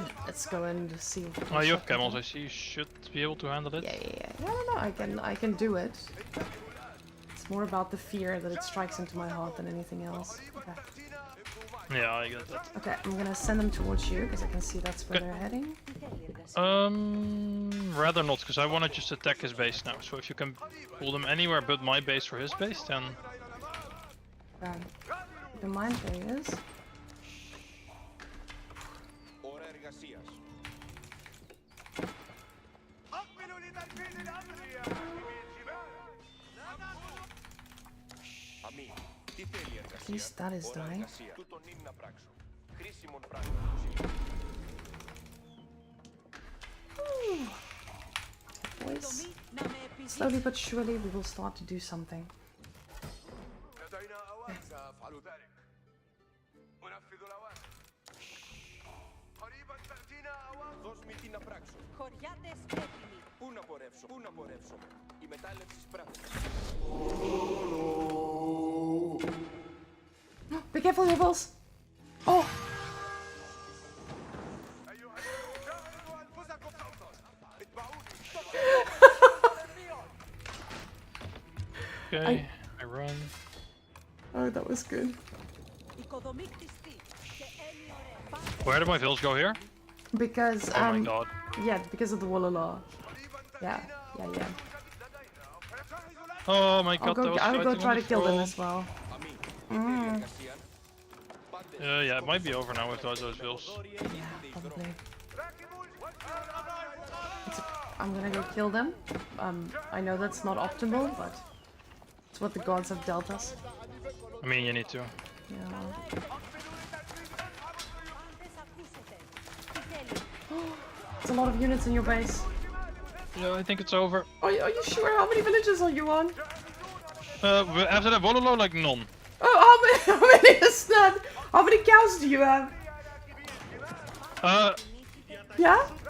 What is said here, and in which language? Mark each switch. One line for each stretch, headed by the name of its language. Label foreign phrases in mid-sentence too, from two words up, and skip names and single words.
English: Let's go and see. If we can Oh, you shut have them camels. down. I see. You should be able to handle it. Yeah. No. I can do it. It's more about the fear that it strikes into my heart than anything else. Okay. Yeah, I get that. Okay, I'm gonna send them towards you because I can see that's where Okay. they're heading.
Greek: τι θέλει εργασία.
English: Rather not, because I want to just attack his base now. So if you can pull them anywhere but my base or his base, then Okay. Keep in mind, there he is.
Greek: Ώρα εργασίας. Αμή, τι θέλει η εργασία.
English: At least that is
Greek: Ώρα
English: dying.
Greek: εργασία. Τούτον είναι να πράξω. Χρήσιμον πράγμα που σημαίνει.
English: Boys.
Greek: Δομή να με
English: Slowly but surely we will start to do something.
Arabic: لدينا أوان سأفعل ذلك. أنفذ الأوامر. قريبا تأتينا أوان.
Greek: Δώσ' μου τι να πράξω. Χωριάτες έτοιμοι. Πού να πορεύσω, πού να πορεύσω. Η μετάλλευση σπράττει.
English: Be careful, Nibbles! Oh!
Arabic: أيها جاهدوا أنفسكم فوقا. اتبعوني.
English: Okay, I run. Oh, that was good.
Greek: Οικοδομή κτιστή. Και έννοιο ωραία.
English: Where did my vills go here? Because, Oh my god. yeah, because of the Wallala. Yeah, yeah. Oh my god, that was I'll go fighting try on to the kill them front. as well.
Greek: Διαδικασία. Πάντες.
English: Yeah, it might be over now with those vills. Probably. I'm gonna go kill them. I know that's not optimal, but it's what the gods have dealt us. I mean, you need to. Yeah.
Greek: Πάντες ακούσετε. Τι θέλει.
English: It's a lot of units in your base. Yeah, I think it's over. Are you sure? How many villages are you on? After that Wololo, like none. Oh, how many is that? How many cows do you have? Yeah?